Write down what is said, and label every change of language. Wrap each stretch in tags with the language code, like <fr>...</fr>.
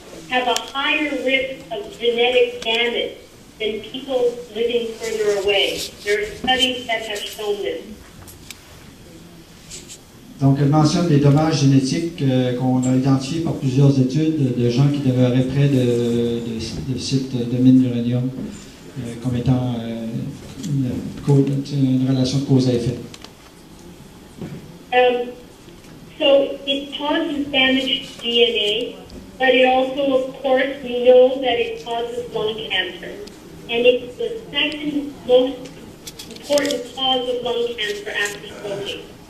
<en>have a higher risk of genetic damage than people living further away. There are studies that have shown this.</en> <fr>Donc, elle mentionne des dommages génétiques qu'on a identifiés par plusieurs études de gens qui demeuraient près de sites de mines d'uranium comme étant une relation de cause à effet.</fr> <en>So it causes damage to DNA, but it also, of course, we know that it causes lung cancer. And it's the second most important cause of lung cancer after smoking.</en>